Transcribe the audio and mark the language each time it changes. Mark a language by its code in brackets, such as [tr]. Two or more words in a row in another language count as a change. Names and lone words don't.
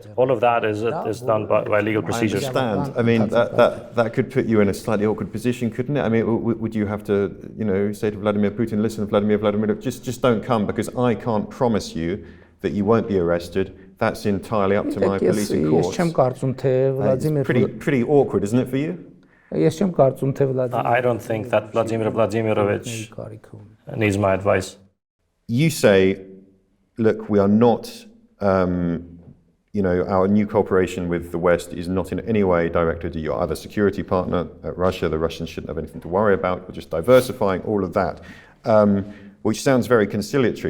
[en] All of that is done by legal procedures. I understand. I mean, that could put you in a slightly awkward position, couldn't it? I mean, would you have to, say to Vladimir Putin, listen, Vladimir, just don't come, because I can't promise you that you won't be arrested, that's entirely up to my police and [hy] Ես [en] courts. [hy] չեմ կարծում թե [en] It's pretty awkward, isn't it for you? [hy] Ես չեմ կարծում թե [en] I don't think that Vladimir Vladimirovich needs my advice. You say, look, we are not, our new cooperation with the West is not in any way directed at your other security partner, Russia. The Russians shouldn't have anything to worry about. We're just diversifying, all of that, which sounds very conciliatory.